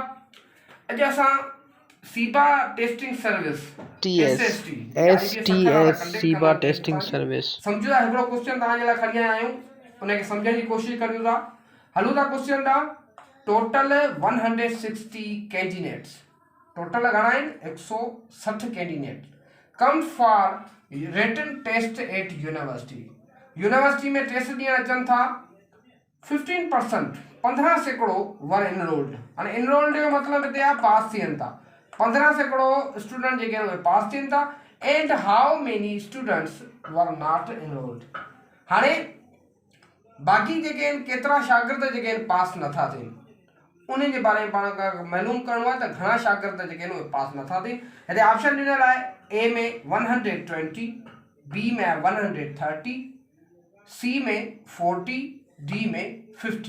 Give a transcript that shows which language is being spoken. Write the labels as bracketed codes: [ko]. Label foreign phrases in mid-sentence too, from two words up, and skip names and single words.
[sd] अॼु असां सीबा टेस्टिंग सर्विस SST सीबा टेस्टिंग सर्विस सम्झो था हिकिड़ो क्वेश्चन तव्हांजे लाइ खणी आया आहियूं, उनखे सम्झण जी कोशिशि करियूं था। हलूं था क्वेश्चन था। [en] total 160 candidates, [sd] टोटल घणा आहिनि [en] 160 candidate comes for written test at university [sd] में टेस्ट ॾियण अचनि था। 15% 15 सैकड़ो [en] were enrolled. [sd] हाणे एनरोल्ड जो मतिलबु हिते आहे पास थियनि था। 15 सैकड़ो स्टूडेंट जेके आहिनि उहे पास थियनि था। [en] And how many students were not enrolled. [sd] हाणे बाक़ी जेके आहिनि केतिरा शागिर्द जेके आहिनि पास नथा थियनि, उन जे बारे में पाण खे मालूम करिणो आहे त घणा शागिर्द जेके आहिनि उहे पास नथा थियनि। हिते ऑप्शन ॾिनल आहे ए में 120, बी में 130, सी में 40, डी में 50।